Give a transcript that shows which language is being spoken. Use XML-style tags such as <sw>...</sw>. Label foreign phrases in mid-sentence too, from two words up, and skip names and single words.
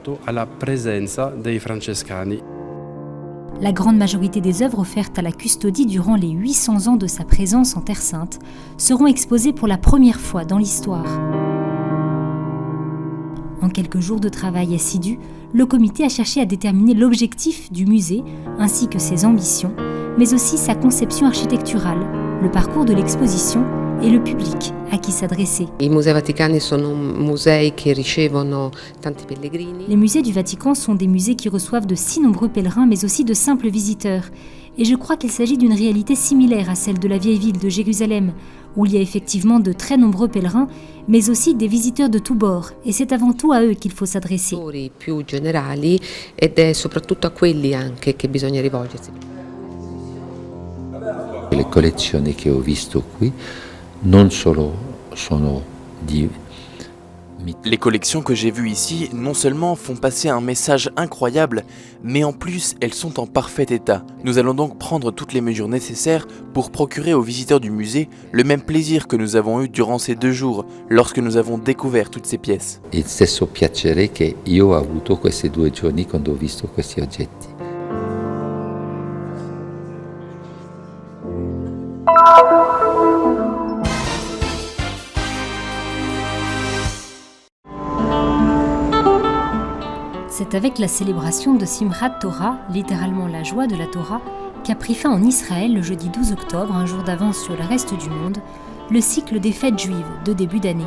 <fr>La grande majorité des œuvres offertes à la custodie durant les 800 ans de sa présence en Terre Sainte seront exposées pour la première fois dans l'histoire. En quelques jours de travail assidu, le comité a cherché à déterminer l'objectif du musée ainsi que ses ambitions, mais aussi sa conception architecturale, le parcours de l'exposition et le public à qui s'adresser.</fr> <it>I Musei Vaticani sono musei che ricevono tanti pellegrini.</it> <fr>Les musées du Vatican sont des musées qui reçoivent de si nombreux pèlerins, mais aussi de simples visiteurs. Et je crois qu'il s'agit d'une réalité similaire à celle de la vieille ville de Jérusalem, où il y a effectivement de très nombreux pèlerins, mais aussi des visiteurs de tous bords. Et c'est avant tout à eux qu'il faut s'adresser.</fr> <it>Più generali ed è soprattutto a quelli anche che bisogna rivolgersi. Le collezioni che ho visto qui non solo sono di...</it> <fr>Les collections que j'ai vues ici non seulement font passer un message incroyable, mais en plus elles sont en parfait état. Nous allons donc prendre toutes les mesures nécessaires pour procurer aux visiteurs du musée le même plaisir que nous avons eu durant ces 2 jours lorsque nous avons découvert toutes ces pièces.</fr> <it>Il stesso piacere che io ho avuto questi 2 giorni quando ho visto questi oggetti.</it> <fr>C'est avec la célébration de Simchat Torah, littéralement la joie de la Torah, qu'a pris fin en Israël le jeudi 12 octobre, un jour d'avance sur le reste du monde, le cycle des fêtes juives de début d'année.</fr>